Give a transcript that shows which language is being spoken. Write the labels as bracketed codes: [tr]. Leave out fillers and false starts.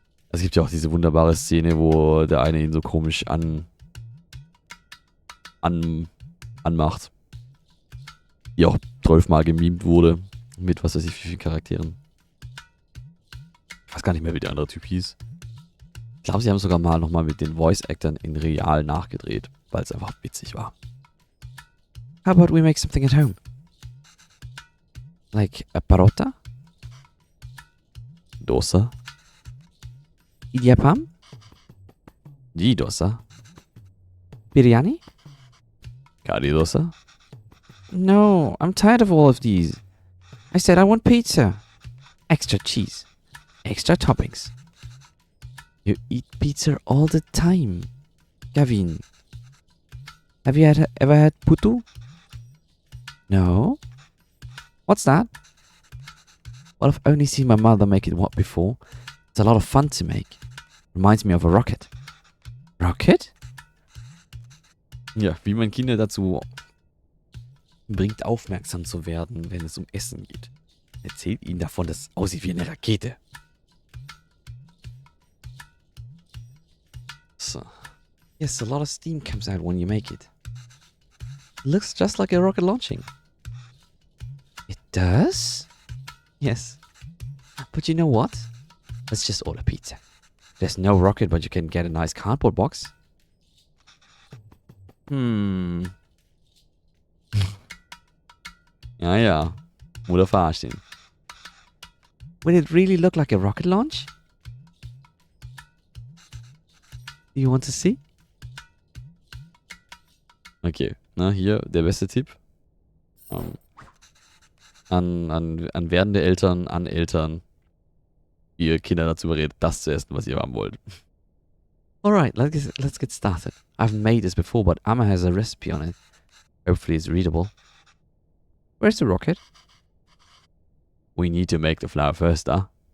[de] Es gibt ja auch diese wunderbare Szene, wo der eine ihn so komisch anmacht. Die auch 12 Mal gemimt wurde. Mit was weiß ich, wie vielen Charakteren. Ich weiß gar nicht mehr, wie der andere Typ hieß. Ich glaube, sie haben sogar mal nochmal mit den Voice-Actern in real nachgedreht, weil es einfach witzig war. [en] How about we make something at home? Like a parota? Dosa? Idiapam? Die Dosa? Biryani? Kari Dosa? No, I'm tired of all of these. I said I want pizza. Extra cheese. Extra toppings. You eat pizza all the time. Gavin. Have you ever had putu? No? What's that? Well, I've only seen my mother make it before. It's a lot of fun to make. Reminds me of a rocket. Rocket? [de] Ja, wie man Kinder dazu bringt, aufmerksam zu werden, wenn es um Essen geht. Erzählt ihnen davon, dass es aussieht wie eine Rakete. So. [en] Yes, a lot of steam comes out when you make it. It looks just like a rocket launching. It does? Yes. But you know what? Let's just order pizza. There's no rocket, but you can get a nice cardboard box. [de] Ja, ja. Oder verarscht ihn. [en] Will it really look like a rocket launch? Do you want to see? [de] Okay, na hier der beste Tipp. An werdende Eltern, an Eltern, die ihr Kinder dazu berät, das zu essen, was ihr haben wollt. [en] Alright, let's get started. I've made this before, but Amma has a recipe on it. Hopefully it's readable. Where's the rocket? We need to make the flour first, ah.